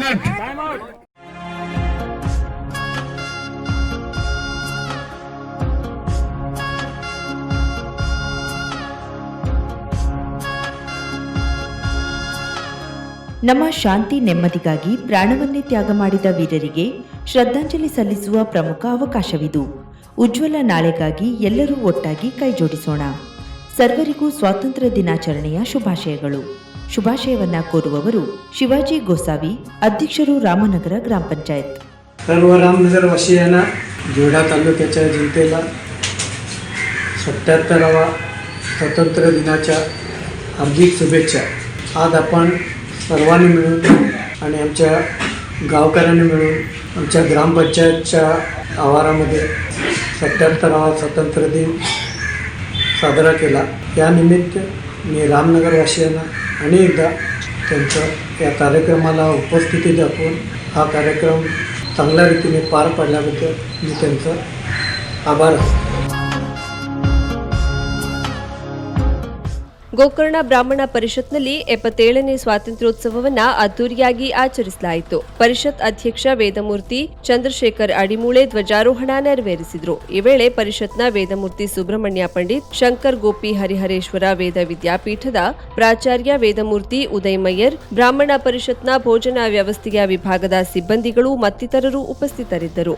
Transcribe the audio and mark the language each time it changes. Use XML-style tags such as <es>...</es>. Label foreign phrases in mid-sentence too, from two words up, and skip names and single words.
<kn>ನಮ್ಮ ಶಾಂತಿ ನೆಮ್ಮದಿಗಾಗಿ ಪ್ರಾಣವನ್ನೇ ತ್ಯಾಗ ಮಾಡಿದ ವೀರರಿಗೆ ಶ್ರದ್ಧಾಂಜಲಿ ಸಲ್ಲಿಸುವ ಪ್ರಮುಖ ಅವಕಾಶವಿದು. ಉಜ್ವಲ ನಾಳೆಗಾಗಿ ಎಲ್ಲರೂ ಒಟ್ಟಾಗಿ ಕೈಜೋಡಿಸೋಣ. ಸರ್ವರಿಗೂ ಸ್ವಾತಂತ್ರ್ಯ ದಿನಾಚರಣೆಯ ಶುಭಾಶಯಗಳು. ಶುಭಾಶಯವನ್ನ ಕೋರುವವರು ಶಿವಾಜಿ ಗೋಸಾವಿ, अध्यक्षರು रामनगर ग्रामपंचायत.</kn> <mr>सर्व रामनगर वासियांना जोडा तालुक्याच्या जनतेला 77वा स्वातंत्र्य दिनाच्या हार्दिक शुभेच्छा. आज आपण सर्वांनी मिळून आणि आमच्या गावकऱ्यांनी मिळून आमच्या ग्रामपंचायतच्या आवारामध्ये 77वा स्वातंत्र्य दिन साजरा केला. यानिमित्त मी रामनगरवासियांना अनेकदा त्यांचं या कार्यक्रमाला उपस्थिती दाखवून हा कार्यक्रम चांगल्या रीतीने पार पाडल्याबद्दल मी त्यांचं आभार असतो.</mr> <kn>ಗೋಕರ್ಣ ಬ್ರಾಹ್ಮಣ ಪರಿಷತ್ನಲ್ಲಿ 77ನೇ ಸ್ವಾತಂತ್ರ್ಯೋತ್ಸವವನ್ನು ಅದ್ದೂರಿಯಾಗಿ ಆಚರಿಸಲಾಯಿತು. ಪರಿಷತ್ ಅಧ್ಯಕ್ಷ ವೇದಮೂರ್ತಿ ಚಂದ್ರಶೇಖರ್ ಅಡಿಮೂಳೆ ಧ್ವಜಾರೋಹಣ ನೆರವೇರಿಸಿದರು. ಈ ವೇಳೆ ಪರಿಷತ್ನ ವೇದಮೂರ್ತಿ ಸುಬ್ರಹ್ಮಣ್ಯ ಪಂಡಿತ್, ಶಂಕರ್ ಗೋಪಿ ಹರಿಹರೇಶ್ವರ ವೇದ ವಿದ್ಯಾಪೀಠದ ಪ್ರಾಚಾರ್ಯ ವೇದಮೂರ್ತಿ ಉದಯ್ ಮಯ್ಯರ್, ಬ್ರಾಹ್ಮಣ ಪರಿಷತ್ನ ಭೋಜನ ವ್ಯವಸ್ಥೆಯ ವಿಭಾಗದ ಸಿಬ್ಬಂದಿಗಳು ಮತ್ತಿತರರು ಉಪಸ್ಥಿತರಿದ್ದರು.</kn>